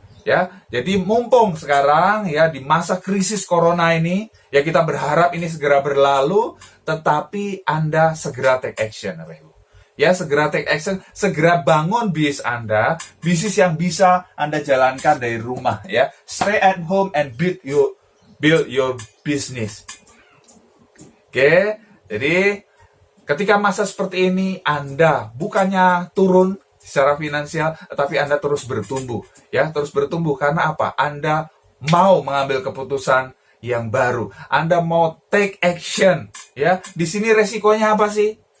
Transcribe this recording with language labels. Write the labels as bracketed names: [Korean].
[Indonesian] Ya, jadi mumpung sekarang ya di masa krisis corona ini, ya kita berharap ini segera berlalu, tetapi Anda segera [English] take action, [Indonesian] Bapak Ibu. Ya, segera [English] take action, [Indonesian] segera bangun bisnis Anda, bisnis yang bisa Anda jalankan dari rumah ya. [English] Stay at home and build your business. [Indonesian] Oke, jadi ketika masa seperti ini Anda bukannya turun secara finansial, tetapi Anda terus bertumbuh. Ya, terus bertumbuh karena apa? Anda mau mengambil keputusan yang baru. Anda mau [English] take action. [Indonesian] Ya, di sini resikonya apa sih?